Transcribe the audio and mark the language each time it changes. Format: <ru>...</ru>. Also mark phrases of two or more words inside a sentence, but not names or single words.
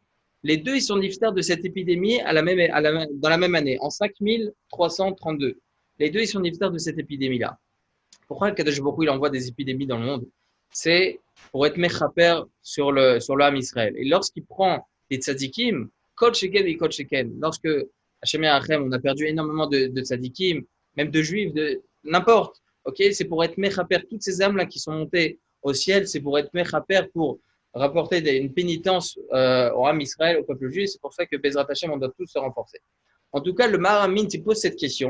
<fr>Les deux, ils sont niftar de cette épidémie dans la même année, en 5332. Les deux, ils sont niftar de cette épidémie-là. Pourquoi</fr> <he>קדוש ברוך הוא,</he> <fr>il envoie des épidémies dans le monde? C'est pour être mechaper sur le</fr> <he>עם ישראל.</he> <fr>Et lorsqu'il prend les tzadikim,</fr> <he>כל שכן</he> <fr>et</fr> <he>כל שכן,</he> <fr>lorsque</fr> <he>השם ירחם,</he> <fr>on a perdu énormément de tzadikim, même de juifs, de n'importe, ok, c'est pour être mechaper. Toutes ces âmes-là qui sont montées au ciel, c'est pour être mechaper, pour rapporter une pénitence au</fr> <he>עם ישראל,</he> <fr>au peuple juif. C'est pour ça que</fr> <he>בעזרת השם,</he> <fr>on doit tous se renforcer. En tout cas, le Maharam Mintz, il pose cette question.</fr>